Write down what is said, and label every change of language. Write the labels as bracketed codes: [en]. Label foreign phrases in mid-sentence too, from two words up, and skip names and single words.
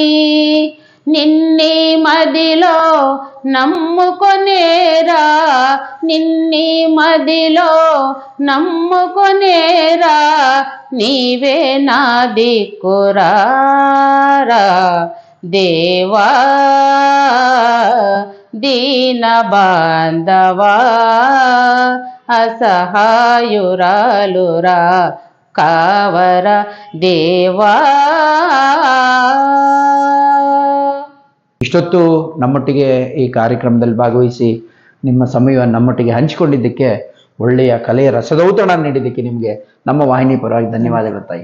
[te] నిన్ని మదిలో నమ్ముకొనేరా నిన్ని మదిలో నమ్ముకొనేరా నీవే నా దిక్కురారా దేవా దీన బాంధవా అసహాయురాలురా కావర దేవా. [kn] ಇಷ್ಟೊತ್ತು ನಮ್ಮೊಟ್ಟಿಗೆ ಈ ಕಾರ್ಯಕ್ರಮದಲ್ಲಿ ಭಾಗವಹಿಸಿ ನಿಮ್ಮ ಸಮಯವನ್ನು ನಮ್ಮೊಟ್ಟಿಗೆ ಹಂಚಿಕೊಂಡಿದ್ದಕ್ಕೆ, ಒಳ್ಳೆಯ ಕಲೆಯ ರಸದೌತಣ ನೀಡಿದ್ದಕ್ಕೆ ನಿಮಗೆ ನಮ್ಮ ವಾಹಿನಿ ಪರವಾಗಿ ಧನ್ಯವಾದಗಳು ತಾಯಿ.